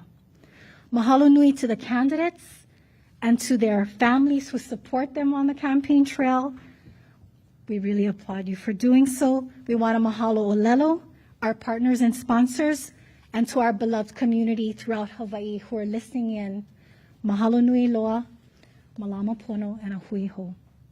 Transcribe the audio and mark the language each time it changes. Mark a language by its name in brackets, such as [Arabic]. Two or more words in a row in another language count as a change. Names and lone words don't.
[Hawaiian] Mahalo nui [English] to the candidates and to their families who support them on the campaign trail. We really applaud you for doing so. We want to mahalo Olelo, our partners and sponsors, and to our beloved community throughout Hawaii who are listening in. [Hawaiian] Mahalo nui loa, malama pono, and a hui ho.